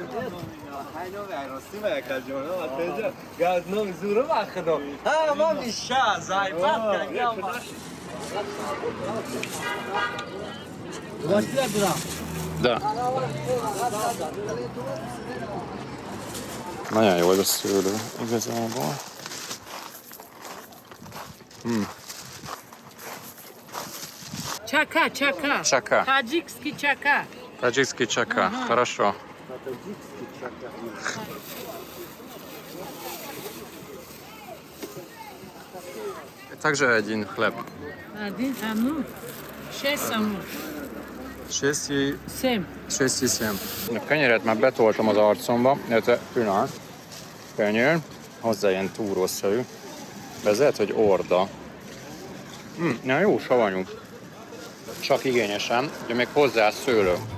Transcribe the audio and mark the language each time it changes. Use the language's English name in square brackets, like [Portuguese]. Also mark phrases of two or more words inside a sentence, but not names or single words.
[Hungarian] De. Nagyon jó ez a szőlő igazából. [Russian] Чака, чака. Чака. Таджикский чака. Таджикский чака. Хорошо. Также один хлеб. Один, ну, 6 саму. 7. 6-7. [Hungarian] A kenyeret már betoltam az arcomba, illetve pillanat. Kenyér, hozzá ilyen túrószerű. De ez lehet, hogy orda. Na jó, savanyú. Csak igényesen, de még hozzá szőlő.